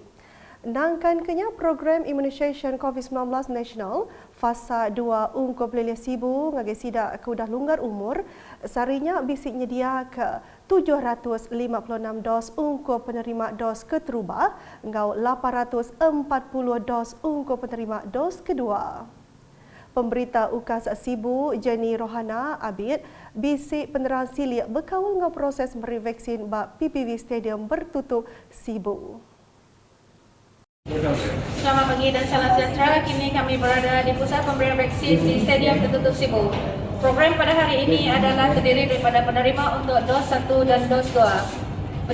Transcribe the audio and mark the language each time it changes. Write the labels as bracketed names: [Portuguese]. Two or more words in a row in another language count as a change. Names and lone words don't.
[Iban] Nangkan kenya program immunisation COVID-19 nasional fasa 2 ungkup pelilih Sibu ngagai sidak ke udah longgar umur sarinya bisik nyedia ke 756 dos ungkup penerima dos keteruba ngau 840 dos ungkup penerima dos kedua. Pemberita UKAS Sibu Jenny Rohana Abid bisik penerang silik berkawal ngau proses memberi vaksin bak PPV stadium bertutup Sibu. [Malay] Selamat pagi dan salam sejahtera. Kini kami berada di pusat pemberian vaksin di Stadium Tertutup Sibu. Program pada hari ini adalah terdiri daripada penerima untuk dos 1 dan dos 2.